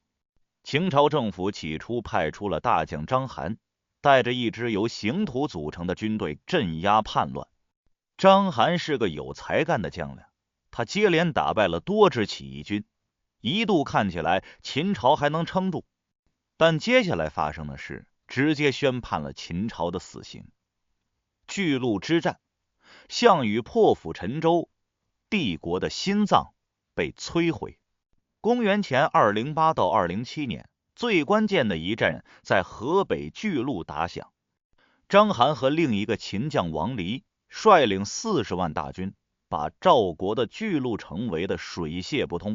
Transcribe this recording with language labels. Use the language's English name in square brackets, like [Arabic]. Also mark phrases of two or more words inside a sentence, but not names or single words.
[Chinese] 秦朝政府起初派出了大将章邯，带着一支由刑徒組成的軍隊鎮壓叛亂。章邯是个有才干的将领，他接连打敗了多支起義軍，一度看起來秦朝還能撐住，但接下來發生的事直接宣判了秦朝的死刑。巨鹿之戰，項羽破釜沉舟，帝國的心臟被摧毀。公元前208到207年，最關鍵的一戰在河北巨鹿打響。章邯和另一個秦將王離率領40萬大軍，把趙國的巨鹿城圍得水泄不通。